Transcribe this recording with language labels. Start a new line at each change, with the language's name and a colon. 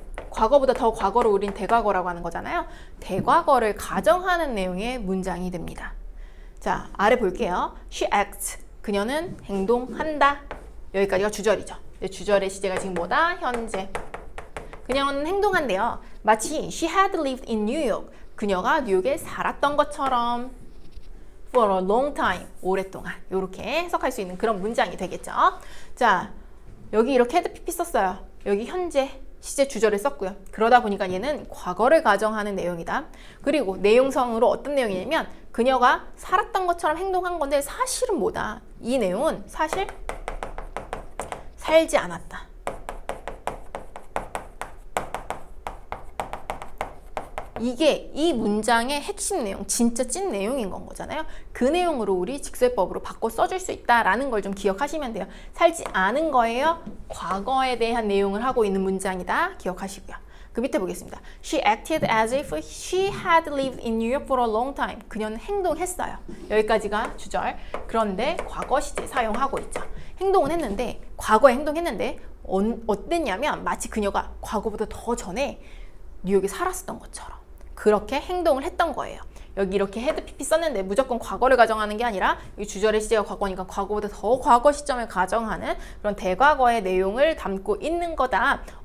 Korean: 과거보다 더 과거를 우린 대과거라고 하는 거잖아요. 대과거를 가정하는 내용의 문장이 됩니다. 자, 아래 볼게요.
English: She acts.
Korean: 그녀는 행동한다. 여기까지가 주절이죠. 주절의 시제가 지금 뭐다? 현재. 그녀는 행동한대요.
English: 마치 she had lived in New York.
Korean: 그녀가 뉴욕에 살았던 것처럼
English: for a long time.
Korean: 오랫동안. 이렇게 해석할 수 있는 그런 문장이 되겠죠. 자, 여기 이렇게 had pp 썼어요. 여기 현재 시제 주절을 썼고요. 그러다 보니까 얘는 과거를 가정하는 내용이다. 그리고 내용성으로 어떤 내용이냐면 그녀가 살았던 것처럼 행동한 건데 사실은 뭐다? 이 내용은 사실 살지 않았다. 이게 이 문장의 핵심 내용, 진짜 찐 내용인 건 거잖아요. 그 내용으로 우리 직설법으로 바꿔 써줄 수 있다라는 걸 좀 기억하시면 돼요. 살지 않은 거예요. 과거에 대한 내용을 하고 있는 문장이다. 기억하시고요. 그 밑에 보겠습니다.
English: She acted as if she had lived in New York for a long time.
Korean: 그녀는 행동했어요. 여기까지가 주절. 그런데 과거 시제 사용하고 있죠. 행동은 했는데, 과거에 행동했는데 어땠냐면 마치 그녀가 과거보다 더 전에 뉴욕에 살았었던 것처럼 그렇게 행동을 했던 거예요. 여기 이렇게 had pp 썼는데 무조건 과거를 가정하는 게 아니라 이 주절의 시제가 과거니까 과거보다 더 과거 시점을 가정하는 그런 대과거의 내용을 담고 있는 거다.